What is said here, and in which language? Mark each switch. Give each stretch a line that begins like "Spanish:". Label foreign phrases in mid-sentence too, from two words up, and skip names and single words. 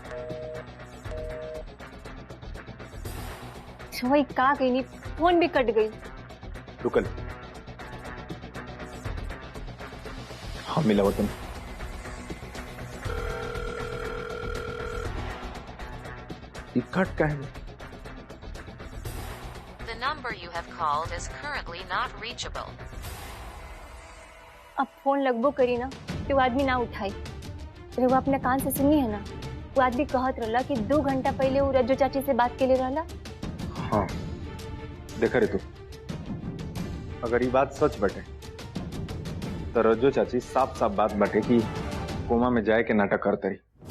Bhojpuri: वही का गई नहीं, फोन भी कट गई। रुकल, हाँ मिला तुम। ये कट का है?
English: The number you have called is currently not reachable.
Bhojpuri: अब फोन लगभो करी ना तो वो आदमी ना उठाई। वो अपने कान से सुनी है ना, वो आदमी कहत रहला कि 2 घंटा पहले वो रज्जू चाची से बात के लिए रहला। हाँ देखा रे तू, अगर ये बात सच बटे तो रज्जू चाची साफ साफ बात बटे कि कोमा में जाए के नाटक करते रही।